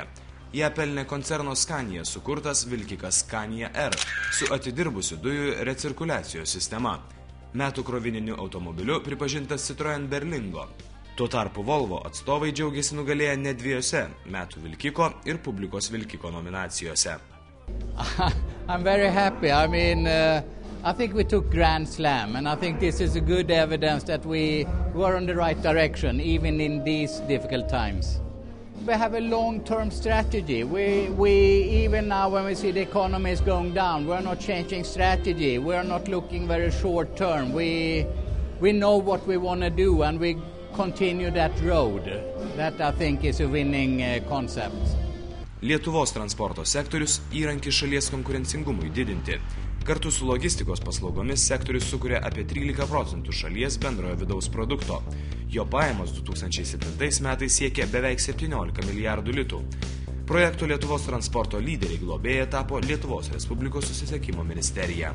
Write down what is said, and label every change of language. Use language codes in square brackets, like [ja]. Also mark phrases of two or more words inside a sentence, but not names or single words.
[lt] Ją pelnė koncerno Scania sukurtas vilkikas Scania R su atidirbusiu dujų recirkuliacijos sistema. Metų krovininiu automobiliu pripažintas Citroen Berlingo. Tuo tarpu Volvo atstovai džiaugiasi nugalėję net 2 metų vilkiko ir publikos vilkiko nominacijose. [en] I'm very happy. I think we took Grand Slam, and I think this is a good evidence that we were on the right direction, even in these difficult times. We have a long-term strategy. We even now when we see the economy is going down, we're not changing strategy. We're not looking very short-term. We know what we want to do, and we continue that road. That I think is a winning concept. [lt] Lietuvos transporto sektorius įrankis šalies konkurencingumui didinti. Kartu su logistikos paslaugomis sektorius sukuria apie 13% šalies bendrojo vidaus produkto. Jo pajamos 2007 metais siekė beveik 17 milijardų litų. Projekto Lietuvos transporto lyderiai globėja tapo Lietuvos Respublikos susisiekimo ministerija.